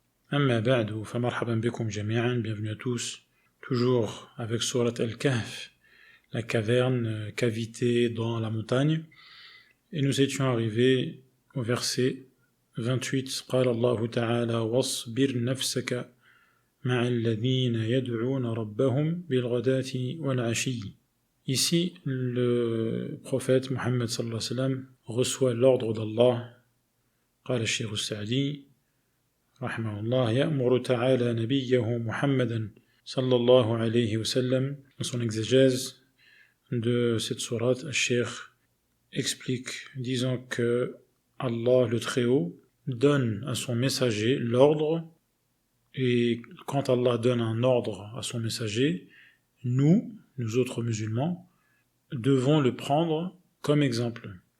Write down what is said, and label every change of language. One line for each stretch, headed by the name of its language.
Arabic: Amma ba'du, fa marhaban bikum jami'an,
French: bienvenue à tous, toujours avec Surat Al-Kahf, la caverne, cavité dans la montagne, et nous étions arrivés au verset 28,
Arabic: قال الله تعالى واصبر نفسك مع الذين يدعون ربهم بالغداة والعشي.
French: Ici, le prophète Muhammad sallallahu alayhi wa sallam reçoit l'ordre d'Allah.
Arabic: قال الشيخ السعدي رحمه الله يأمر تعالى نبيه محمدا صلى الله عليه وسلم.
French: Dans son exégèse de cette sourate, le Cheikh explique, disant que Allah le Très-Haut donne à son messager l'ordre, et quand Allah donne un ordre à son messager, nous autres musulmans, devons le prendre comme exemple.